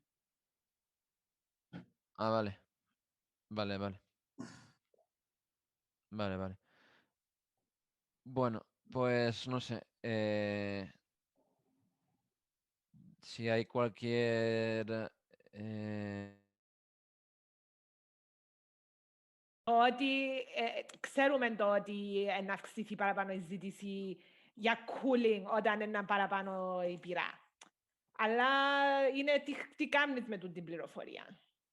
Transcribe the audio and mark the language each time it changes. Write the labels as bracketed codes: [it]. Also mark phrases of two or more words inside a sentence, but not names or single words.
[es] Ah, vale. Vale. Vale, vale. Bueno, pues no sé. Si hay cualquier... [el] Ότι ξέρουμε το ότι να αυξηθεί παραπάνω η ζήτηση για cooling όταν είναι παραπάνω η πυρά. Αλλά είναι τι κάνεις με την πληροφορία.